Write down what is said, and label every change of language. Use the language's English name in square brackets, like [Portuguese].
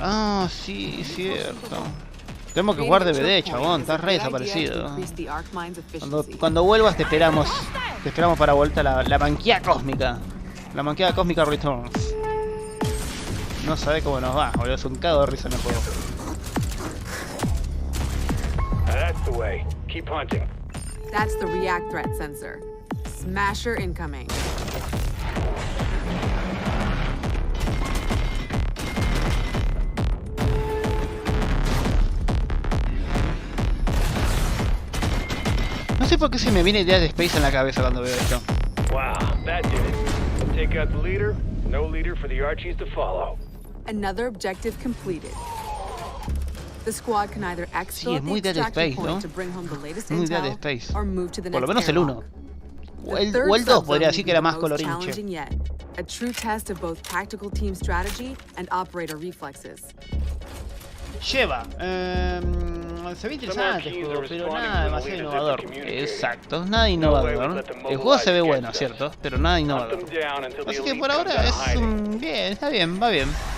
[Spanish] Ah, sí, cierto. Tenemos que jugar DVD, chabón, estás re desaparecido. Cuando vuelvas te esperamos. Te esperamos para vuelta la banquilla cósmica. La banquilla cósmica Returns. No sabe cómo nos va, boludo, es un cago de risa en el juego. [English] That's the React threat sensor. Smasher incoming. [Spanish] No sé por qué se me viene idea de Space en la cabeza cuando veo esto. [English] Wow, that did it. Take out the leader, no leader for the Archies to follow. Another objective completed. The squad can either [Spanish] Sí, es muy Dead Space, ¿no? Muy Dead Space. Por lo menos el 1. O el 2 podría decir que era más colorinche. [English] A true test of both tactical team strategy and operator reflexes. [Spanish] Lleva. Se ve interesante el juego, pero nada demasiado innovador. Exacto, nada innovador. El juego se ve bueno, ¿cierto? Pero nada innovador. Así que por ahora es bien, está bien, va bien.